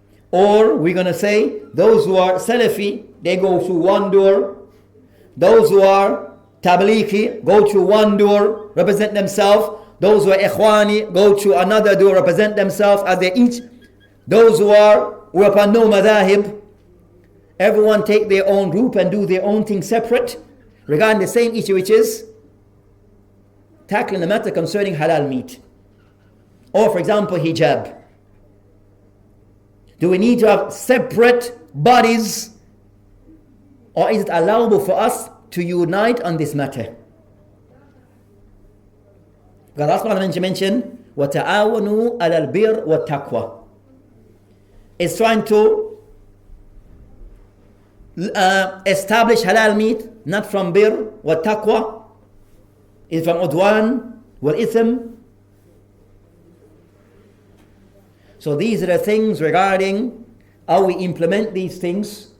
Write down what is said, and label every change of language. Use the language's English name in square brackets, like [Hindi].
[English] Or we're going to say those who are Salafi, they go through one door, those who are Tablighi go through one door, represent themselves, those who are Ikhwani go through another door, represent themselves as they each, those who are upon no madhahib, everyone take their own group and do their own thing separate regarding the same issue, which is tackling the matter concerning halal meat. Or for example, hijab. Do we need to have separate bodies, or is it allowable for us to unite on this matter? Because Allah mentioned, [Arabic] وَتَعَاوَنُوا عَلَى الْبِرِّ وَالتَّقْوَى. [English] It's trying to establish halal meat, not from birr wa taqwa, it's from udwan wal ithm. So these are the things regarding how we implement these things.